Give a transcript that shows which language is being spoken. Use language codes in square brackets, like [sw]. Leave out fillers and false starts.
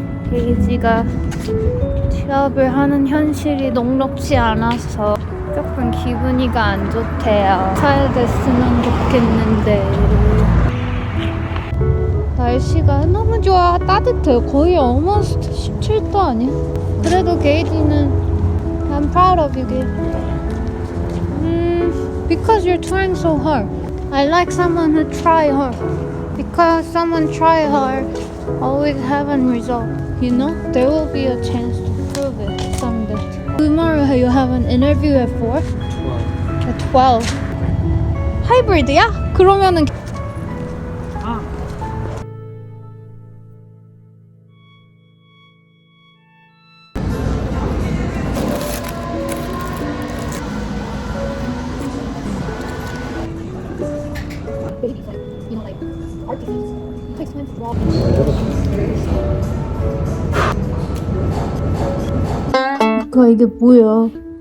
[ko] 데이지가 취업을 하는 현실이 녹록지 않아서 조금 기분이가 안 좋대요. 잘 됐으면 좋겠는데. 날씨가 너무 좋아. 따뜻해요. 거의 almost 17도 아니야? 그래도 게이지는 [en] I'm proud of you, Gage. Because you're trying so hard. I like someone who try hard. Because someone try hard, always have a result. You know, there will be a chance to prove it someday. Tomorrow you have an interview at 4? At 12. [ko] 하이브리드야? 그러면은 그러니까 이게 뭐야?